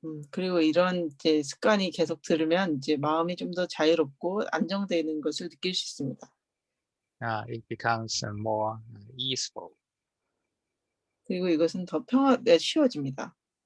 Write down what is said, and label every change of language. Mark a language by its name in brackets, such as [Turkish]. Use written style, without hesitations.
[Korean] 그리고 이런 이제 습관이 계속 들으면 이제 마음이 좀 더 자유롭고 안정되는 것을 느낄 수 있습니다. [English] It becomes more easeful. [Korean] 그리고 이것은 더 쉬워집니다.